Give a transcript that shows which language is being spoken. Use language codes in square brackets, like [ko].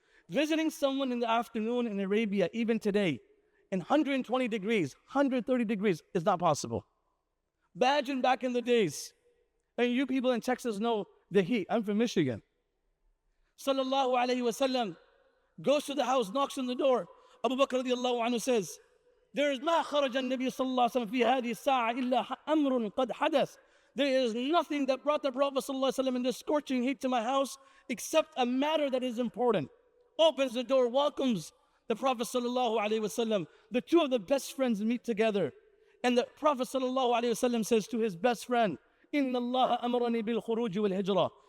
[en] Visiting someone in the afternoon in Arabia, even today, in 120 degrees, 130 degrees, is not possible. Imagine back in the days. And you people in Texas know the heat. I'm from Michigan. Sallallahu Alaihi Wasallam goes to the house, knocks on the door. Abu Bakr radiallahu anhu says, there is [ar] ما خرج النبي صلى الله عليه وسلم في هذه الساعة إلا أمر قد حدث. [en] There is nothing that brought the Prophet صلى الله عليه وسلم in this scorching heat to my house except a matter that is important. Opens the door, welcomes the Prophet sallallahu alaihi wasallam. The two of the best friends meet together. And the Prophet sallallahu alaihi wasallam says to his best friend, [ar] إِنَّ اللَّهَ أَمَرَنِي بِالْخُرُوجِ وَالْهِجْرَةِ.